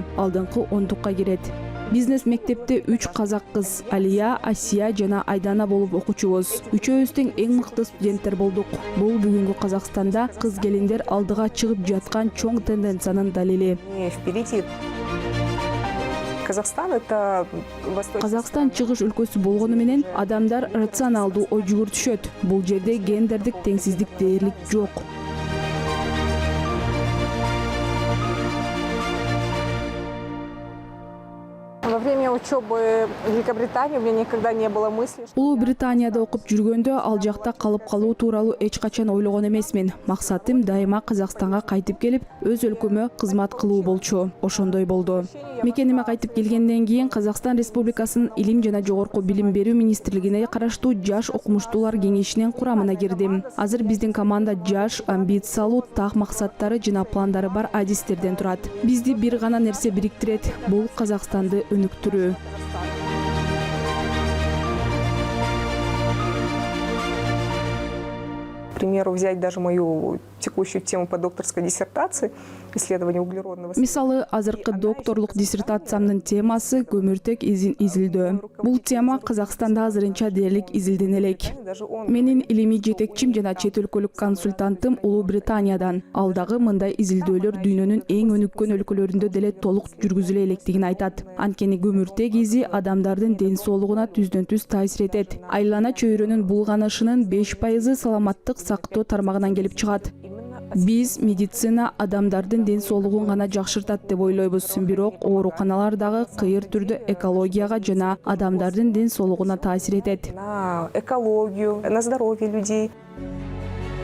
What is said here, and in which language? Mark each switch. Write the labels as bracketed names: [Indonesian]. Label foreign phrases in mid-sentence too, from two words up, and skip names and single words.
[Kyrgyz] Алдыңкы 10-тукка кирет. Бизнес мектепте 3 казак кыз, Алия, Асия жана Айдана болуп окучубуз. Үчөөбүз тең эң мыкты студенттер болдук. Бул бүгүнкү Казакстанда кыз келиндер алдыга чыгып жаткан чоң тенденциянын далили. [Russian] Впереди. Казахстан это [Kyrgyz] Казакстан чыгыш өлкөсү болгону менен адамдар рационалдуу ой жүгүртүшөт. Бул жерде гендердик теңсиздик дээрлик жок. [Russian] Во время учебы в Великобритании у меня никогда не было мысли. [Kyrgyz] Улуу Британияда окуп жүргөндө ал жакта калып калуу тууралуу эч качан ойлогон эмесмин. Максатым дайыма Казакстанга кайтып келип, өз өлкөмө кызмат кылуу болчу. Ошондой болду. Мекениме кайтып келгенден кийин Казакстан Республикасынын Илим жана жогорку билим берүү министрлигине караштуу жаш окумуштуулар кеңешинин курамына кирдим. Азыр биздин команда жаш, амбициялуу, так максаттары жана пландары бар адистерден турат. Бизди бир гана нерсе бириктирет. Бул Казакстанды өнүктүрүү. [Russian] К примеру, взять даже мою текущую тему по докторской диссертации исследование углеродного. [Kyrgyz] Мисалы, азыркы докторлук диссертациямдын темасы көмүртек изин изилдөө. Бул тема Казакстанда азырынча дээрлик изилдене элек. Менин илимий жетекчим жана чет өлкөлүк консультантым Улуу Британиядан. Ал дагы мындай изилдөөлөр дүйнөнүн эң өнүккөн өлкөлөрүндө деле толук жүргүзүлө электигин айтат. Анткени көмүртек изи адамдардын ден соолугуна түздөн-түз таасир этет. Айлана чөйрөнүн булганышынын 5% саламаттык сактоо тармагынан келип чыгат. Биз медицина адамдардын ден соолугун гана жакшыртат деп ойлойбуз. Бирок ооруканалар дагы кыйыр түрдө экологияга жана адамдардын ден соолугуна таасир этет. [Russian] На экологию, на здоровье людей.